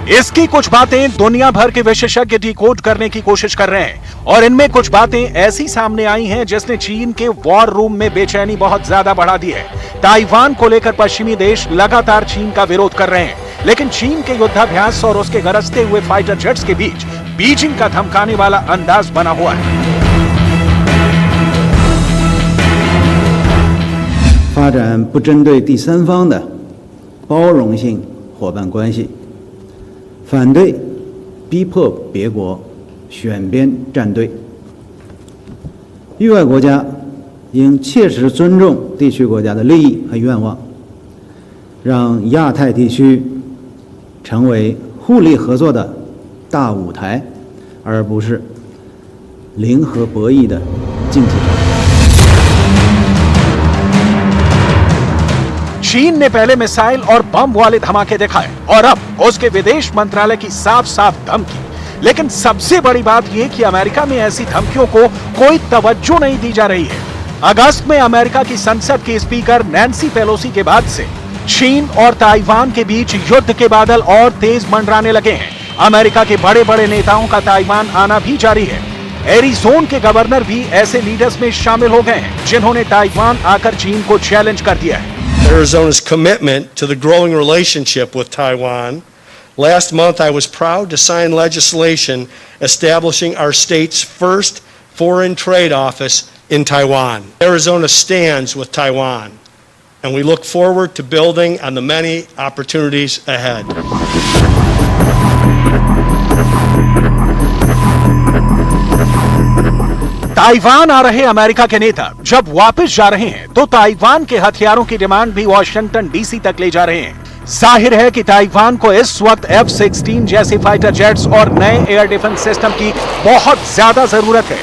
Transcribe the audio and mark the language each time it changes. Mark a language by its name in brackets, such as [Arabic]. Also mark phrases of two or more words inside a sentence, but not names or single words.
[Hindi] इसकी कुछ बातें दुनिया भर के विशेषज्ञ डिकोड करने की कोशिश कर रहे हैं और इनमें कुछ बातें ऐसी सामने आई हैं जिसने चीन के [English] war room [Hindi] में बेचैनी बहुत ज्यादा बढ़ा दी है। ताइवान को लेकर पश्चिमी देश लगातार चीन का विरोध कर रहे हैं, लेकिन चीन के युद्धाभ्यास और उसके गरजते हुए [English] fighter jets [Hindi] के बीच बीजिंग का धमकाने वाला अंदाज बना हुआ है। [Chinese] 发展不针对第三方的包容性伙伴关系，反对逼迫别国选边站队。域外国家应切实尊重地区国家的利益和愿望，让亚太地区成为互利合作的大舞台，而不是零和博弈的竞技场。 [Hindi] चीन ने पहले मिसाइल और बम वाले धमाके दिखाए और अब उसके विदेश मंत्रालय की साफ साफ धमकी। लेकिन सबसे बड़ी बात यह कि अमेरिका में ऐसी धमकियों को कोई तवज्जो नहीं दी जा रही है। अगस्त में अमेरिका की संसद की स्पीकर नैन्सी पेलोसी के बाद से चीन और ताइवान के बीच युद्ध के बादल और तेज मंडराने लगे हैं। अमेरिका के बड़े बड़े नेताओं का ताइवान आना भी जारी है। एरिज़ोना के गवर्नर भी ऐसे लीडर्स में शामिल हो गए हैं जिन्होंने ताइवान आकर चीन को चैलेंज कर दिया है। [English] Arizona's commitment to the growing relationship with Taiwan. Last month, I was proud to sign legislation establishing our state's first foreign trade office in Taiwan. Arizona stands with Taiwan, and we look forward to building on the many opportunities ahead. [Hindi] ताइवान आ रहे अमेरिका के नेता जब वापस जा रहे हैं तो ताइवान के हथियारों की डिमांड भी वॉशिंगटन डीसी तक ले जा रहे हैं। जाहिर है कि ताइवान को इस वक्त F-16 जैसे [English] fighter jets [Hindi] और नए [English] air defense system [Hindi] की बहुत ज्यादा जरूरत है।